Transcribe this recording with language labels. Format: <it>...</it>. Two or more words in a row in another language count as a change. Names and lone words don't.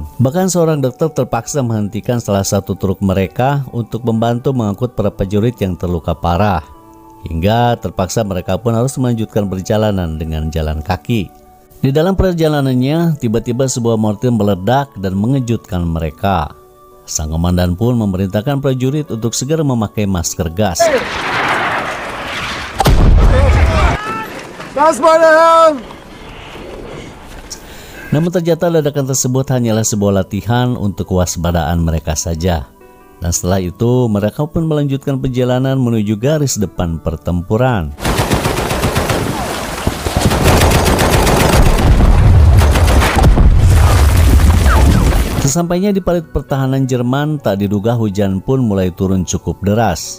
<id>Bahkan seorang dokter terpaksa menghentikan salah satu truk mereka untuk membantu mengangkut para prajurit yang terluka parah. Hingga terpaksa mereka pun harus melanjutkan perjalanan dengan jalan kaki. Di dalam perjalanannya, tiba-tiba sebuah mortir meledak dan mengejutkan mereka. Sang komandan pun memerintahkan prajurit untuk segera memakai masker gas.</id> <de>Das, meine Herren!</de> <id>Namun ternyata ledakan tersebut hanyalah sebuah latihan untuk kewaspadaan mereka saja. Dan setelah itu, mereka pun melanjutkan perjalanan menuju garis depan pertempuran. Sesampainya di parit pertahanan Jerman, tak diduga hujan pun mulai turun cukup deras.</id>